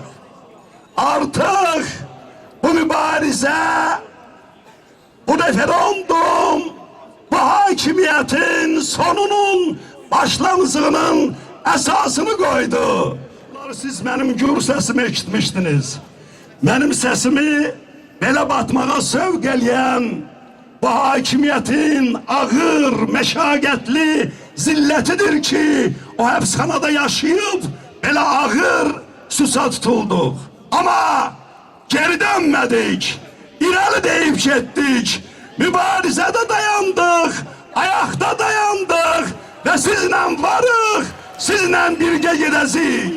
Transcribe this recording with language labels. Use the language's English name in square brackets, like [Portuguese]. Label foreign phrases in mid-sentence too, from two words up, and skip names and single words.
[Turkish] Artık bu mübarize, bu referandum, bu hakimiyetin sonunun başlangıcının esasını koydu. Siz benim gür sesimi eşitmiştiniz. [Azerbaijani] Benim sesimi belə batmağa sövq eləyən bu hakimiyetin ağır, meşakkatli zilletidir ki o həbsxanada yaşayıp belə ağır susa tutulduq. Ama geri dönmedik, irəli deyip getdik, mübarizədə dayandık, ayakta dayandık ve sizlə varıq, sizlə birgə gedəcəyik.